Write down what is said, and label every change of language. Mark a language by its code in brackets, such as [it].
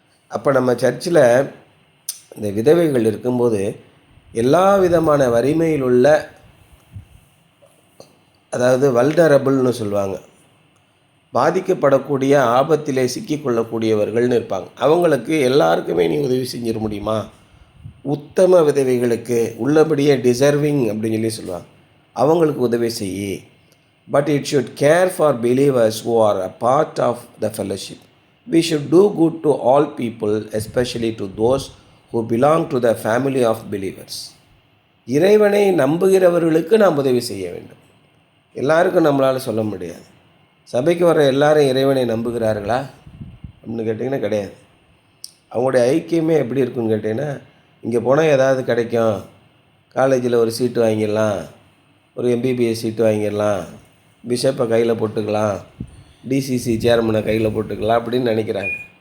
[ta] அப்போ நம்ம சர்ச்சில் இந்த விதவைகள் இருக்கும்போது எல்லா விதமான வறுமையில் உள்ள, அதாவது வல்னரபிள்னு சொல்லுவாங்க, பாதிக்கப்படக்கூடிய, ஆபத்திலே சிக்கிக்கொள்ளக்கூடியவர்கள்னு இருப்பாங்க. அவங்களுக்கு எல்லாருக்குமே நீ உதவி செஞ்சிட முடியுமா? உத்தம விதவைகளுக்கு, உள்ளபடியே டிசர்விங் அப்படின்னு சொல்லி சொல்லுவாங்க, அவங்களுக்கு உதவி செய்யி. [en] But it should care for believers who are a part of the fellowship. We should do good to all people, especially to those who belong to the family of believers. [ta] இறைவனை நம்புகிறவர்களுக்கு நாம் உதவி செய்ய வேண்டும். எல்லாருக்கும் நம்மளால் சொல்ல முடியாது. சபைக்கு வர எல்லாரும் இறைவனை நம்புகிறார்களா அப்படின்னு கேட்டிங்கன்னா கிடையாது. அவங்களுடைய ஐக்கியமே எப்படி இருக்குன்னு கேட்டிங்கன்னா, இங்கே போனால் ஏதாவது கிடைக்கும், காலேஜில் ஒரு சீட்டு வாங்கிடலாம், ஒரு எம்பிபிஎஸ் சீட்டு வாங்கிடலாம், பிஷப்பை கையில் போட்டுக்கலாம், டிசிசி சேர்மனை கையில் போட்டுக்கலாம் அப்படின்னு நினைக்கிறாங்க.